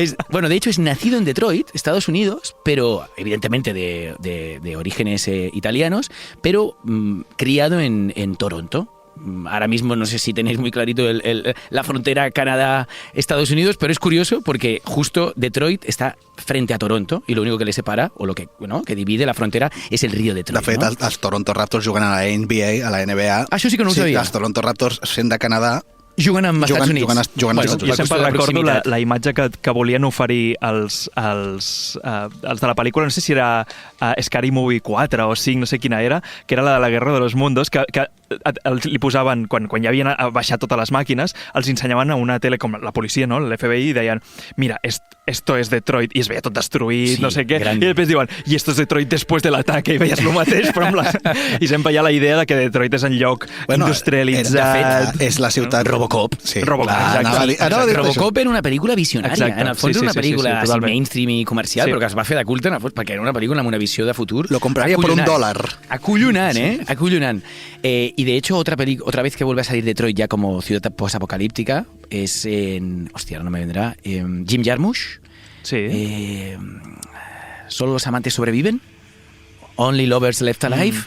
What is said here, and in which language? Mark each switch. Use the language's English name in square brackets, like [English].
[Spanish] Bueno, de hecho es nacido en Detroit, Estados Unidos, pero evidentemente de orígenes italianos, pero criado en Toronto. Ahora mismo no sé si tenéis muy clarito la frontera Canadá-Estados Unidos, pero es curioso porque justo Detroit está frente a Toronto y lo único que le separa, o lo que, que divide la frontera, és el río Detroit. [Catalan] De fet, els Toronto Raptors juguen a la NBA, a la NBA. Això sí que no ho sabia. Els Toronto Raptors, sent de Canadà, juguen amb Estats Units. Juguen als Estats Jo Units. sempre recordo la imatge que volien oferir els de la pel·lícula, no sé si era Scary Movie 4 o 5, no sé quina era, que era la de la Guerra de los Mundos, que li posaven, quan ja havien baixat totes les màquines, els ensenyaven a una tele com la policia, no? l'FBI, i deien, mira, [Spanish] esto es Detroit, [Catalan] i es veia tot destruït, sí, no sé què, [Spanish] grande. [Catalan] I després diuen, i [Spanish] esto es Detroit [Catalan] després de l'ataque, i veies el mateix, però i sempre hi ha la idea de que Detroit és un lloc industrialitzat. De fet, és la ciutat Robocop. Sí. Robocop, Robocop era una pel·lícula visionària. Exacte. En el fons era una pel·lícula sí, mainstream i comercial, però que es va fer de culte perquè era una pel·lícula amb una visió de futur. [Spanish] Lo compraría por $1. [Catalan] Acollonant, Acollonant. [Spanish] Y de hecho, otra vez que vuelve a salir Detroit ya como ciudad posapocalíptica es en... Hostia, ahora no me vendrá. Jim Jarmusch. Sí. Solo los amantes sobreviven. Only Lovers Left Alive.